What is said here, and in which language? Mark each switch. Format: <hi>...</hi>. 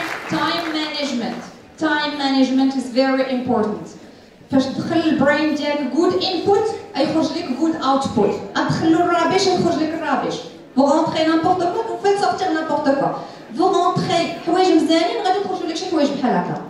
<en>time management. Time management is very important.</en> <ar>فاش تدخل البرين ديالك</ar> <en>good input</en> <ar>يخرج لك</ar> <en>good output.</en> <ar>تدخلوا الرابش يخرج لك الرابش.</ar> <fr>Vous rentrez n'importe quoi, vous faites sortir n'importe quoi. Vous rentrez</fr> <ar>حوايج مزيانين غادي يخرجوا لك شي حوايج بحال هكا.</ar>